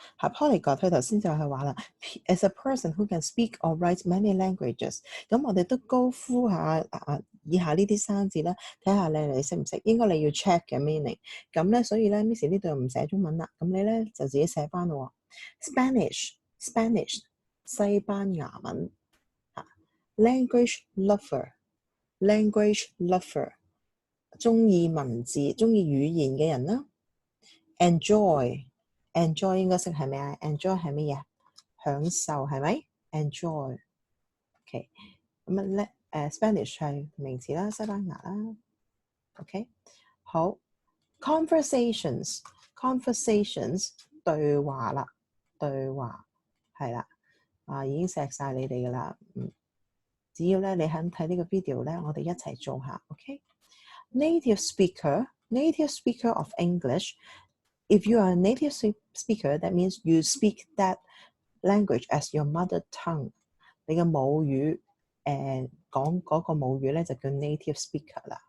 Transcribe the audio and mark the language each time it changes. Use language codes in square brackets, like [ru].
[en] polyglot [yue] 佢頭先就係話啦 [en] ，as a person who can speak or write many languages。 [yue] 咁我哋都高呼下以下呢啲生字啦，睇下你識唔識？應該你要 check 嘅 meaning。咁咧，所以咧 ，Miss 呢度唔寫中文啦，咁你咧就自己寫翻咯。 Spanish 西班牙文， [en] language lover [yue] 中意文字、中意語言嘅人啦。 enjoy 應該識係咩啊 ？enjoy 係乜嘢？享受係咪 ？enjoy OK 咁咧Spanish 係名詞啦，西班牙啦。 OK 好 conversations 對話啦，對話係啦已經錫晒你哋噶啦。只要咧你肯睇呢個 video 咧，我哋一齊做下。 [en] OK native speaker of English。If you are a native speaker, that means you speak that language as your mother tongue。 [yue] 你嘅母語講嗰個母語咧就叫 native speaker 啦。